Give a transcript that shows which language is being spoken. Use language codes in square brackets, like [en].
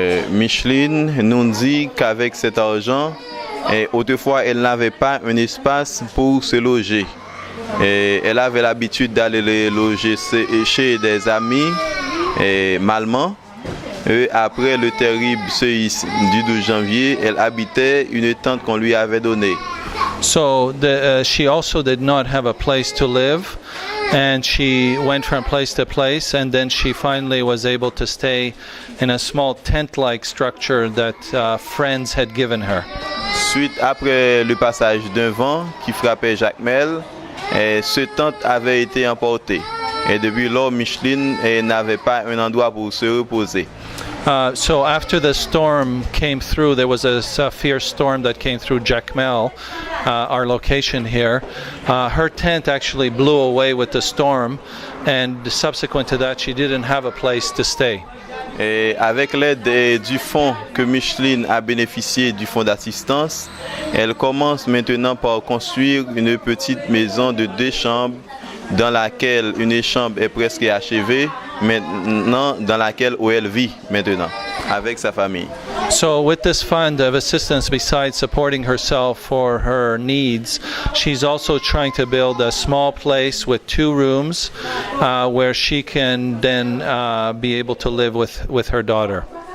[fr] Micheline nous dit qu'avec cet argent, Et autrefois, elle n'avait pas un espace pour se loger. Et elle avait l'habitude d'aller les loger chez des amis malmans. Et après le terrible séisme du 12 janvier, elle habitait une tente qu'on lui avait donnée. [en] So she also did not have a place to live, and she went from place to place, and then she finally was able to stay in a small tent-like structure that friends had given her. [fr] Suite après le passage d'un vent qui frappait Jacmel, ce tente avait été emporté. Et depuis lors, Micheline n'avait pas un endroit pour se reposer. [en] So after the storm came through, there was a fierce storm that came through Jacmel, our location here. Her tent actually blew away with the storm, and subsequent to that, she didn't have a place to stay. [fr] Et avec l'aide du fonds que Micheline a bénéficié du fonds d'assistance, elle commence maintenant par construire une petite maison de 2 chambres dans laquelle une chambre est presque achevée, maintenant dans laquelle où elle vit maintenant avec sa famille. [en] So with this fund of assistance, besides supporting herself for her needs, she's also trying to build a small place with 2 rooms where she can then be able to live with her daughter.